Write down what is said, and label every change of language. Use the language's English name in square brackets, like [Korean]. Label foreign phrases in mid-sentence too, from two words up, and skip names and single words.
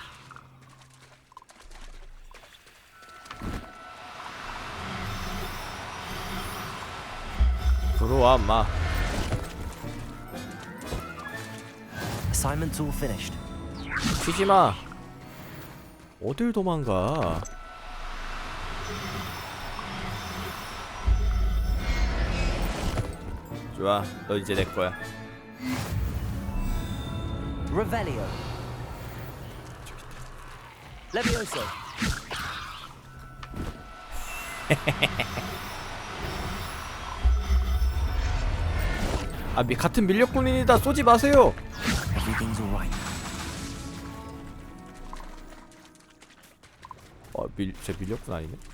[Korean] 들어와, 마. [English] Assignment's all finished. [Korean] 튀지마. 어딜 도망가. 좋아, 너 이제 내 거야. [Latin] Revelio. Levioso. [Korean] 같은 밀렵꾼입니다. 쏘지 마세요. [English] Everything's alright. [Korean] 제 밀렵꾼 아니네.